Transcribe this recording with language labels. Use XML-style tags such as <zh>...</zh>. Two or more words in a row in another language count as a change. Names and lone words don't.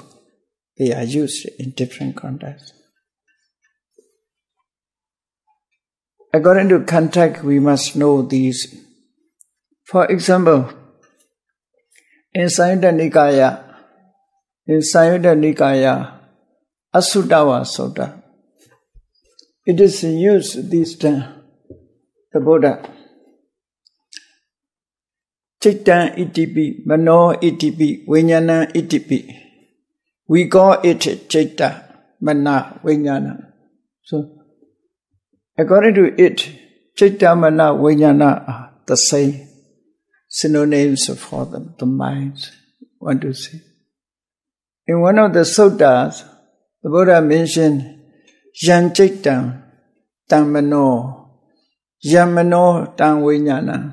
<en>They are used in different contexts. According to context, we must know these. For example, in Samyutta Nikaya, Asuttava Sutta, it is used this time, the Buddha.</en> <pi>Citta itipi, Mano itipi, Vijnana itipi.</pi> <en>We call it Citta, Mana, Vijnana. So, according to it, Citta, Mana, Vijnana are the same synonyms for them, the minds, want to say. In one of the suttas, the Buddha mentioned</en> <pi>Yan Cittam Tam Mano, Yan Mano Tam Vijnana.</pi>